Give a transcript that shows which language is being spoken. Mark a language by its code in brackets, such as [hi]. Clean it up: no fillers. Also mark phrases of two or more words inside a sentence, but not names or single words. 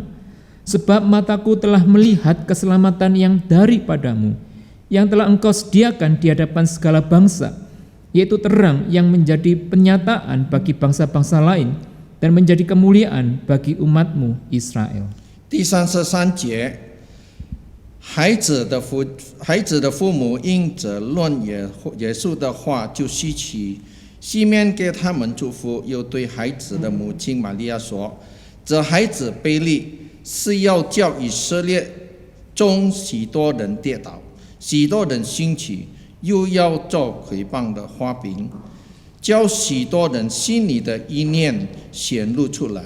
[id] Sebab mataku telah melihat keselamatan yang daripada-Mu, yang telah Engkau sediakan di hadapan segala bangsa, yaitu terang yang menjadi penyataan bagi bangsa-bangsa lain dan menjadi kemuliaan bagi umat-Mu Israel." [zh] 第33节，孩子的父母因着论耶稣的话就稀奇，西面给他们祝福，又对孩子的母亲玛利亚说：“这孩子被立是要叫以色列中许多人跌倒，许多人兴起，又要做毁谤的花饼，叫许多人心里的意念显露出来。